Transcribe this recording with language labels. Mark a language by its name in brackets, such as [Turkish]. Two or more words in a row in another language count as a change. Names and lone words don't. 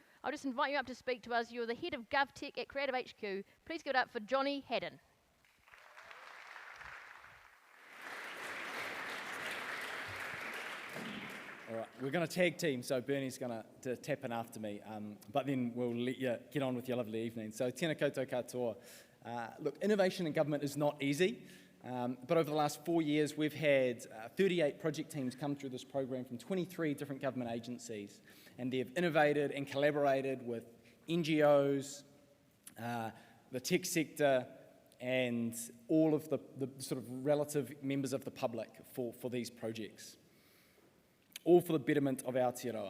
[English] I'll just invite you up to speak to us. You're the head of GovTech at Creative HQ. Please give it up for Johnny Haddon. All right, we're going to tag team, so Bernie's going to tap in after me, but then we'll let you get on with your lovely evening. [Māori] So tēnā koutou katoa. [English] Look, innovation in government is not easy, but over the last 4 years we've had 38 project teams come through this program from 23 different government agencies, and they've innovated and collaborated with NGOs, the tech sector, and all of the sort of relative members of the public for these projects, all for the betterment of Aotearoa.